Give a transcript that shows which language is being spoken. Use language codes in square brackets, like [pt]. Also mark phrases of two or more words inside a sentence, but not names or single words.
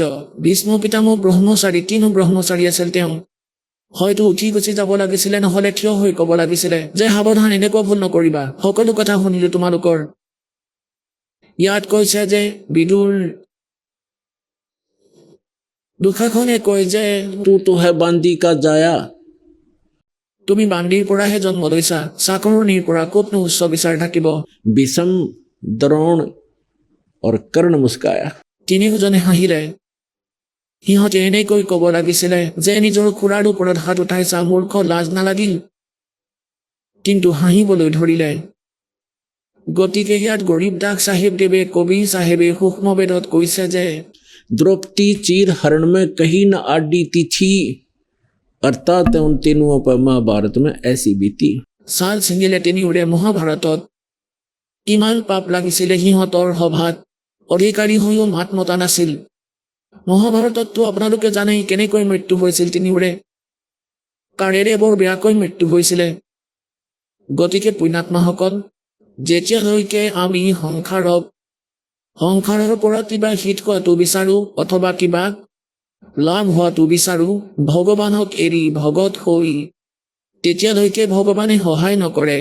[as] ভীষ্ম পিতামহ ব্ৰহ্মচাৰী, কিনো ব্ৰহ্মচাৰী আছিল তেওঁ? হয়তো উঠি গুচি যাব লাগিছিলে, নহ'লে থিয় হৈ ক'ব লাগিছিলে যে সাৱধান, এনেকুৱা ভুল নকৰিবা, সকলো কথা শুনিলো তোমালোকৰ। ইয়াত কৈছে যে বিদুৰ, দুষাখনে কয় যে [hi] तू तो है बंदी का जाया, [as] তুমি বান্দিৰ পৰাহে জন্ম লৈছা, চাকৰণিৰ পৰা ক'তনো উচ্চ বিচাৰ থাকিব। [hi] विषम द्रोण और कर्ण मुस्काया। [as] তিনিওজনে হাঁহিলে। সিহঁতে এনেকৈ ক'ব লাগিছিলে যে নিজৰ খুৰাৰ ওপৰত হাত উঠাইছা, মূৰ্খ, লাজ নালাগিল? কিন্তু হাঁহিবলৈ ধৰিলে। গতিকে ইয়াত গৰীব দাস চাহেবদেৱে, কবি চাহেবে সূক্ষ্মবেদত কৈছে যে [hi] द्रौपदी चीर हरण में कहीं न आडी थी, अर्थात उन तीनों पर महाभारत में ऐसी बीती। [as] ছাল ছিঙিলে তিনিওৰে মহাভাৰতত। কিমান পাপ লাগিছিলে সিহঁতৰ সভাত, অধিকাৰী হৈও মাত মতা নাছিল। মহাভাৰতততো আপোনালোকে জানেই কেনেকৈ মৃত্যু হৈছিল তিনিওৰে। কাৰেৰে বৰ বেয়াকৈ মৃত্যু হৈছিলে। গতিকে পুণ্যাত্মাসকল, যেতিয়ালৈকে আমি সংসাৰৰ পৰা কিবা হিত হোৱাটো বিচাৰোঁ অথবা কিবা লাভ হোৱাটো বিচাৰোঁ, ভগৱানক এৰি ভগত হৈ, তেতিয়ালৈকে ভগৱানে সহায় নকৰে।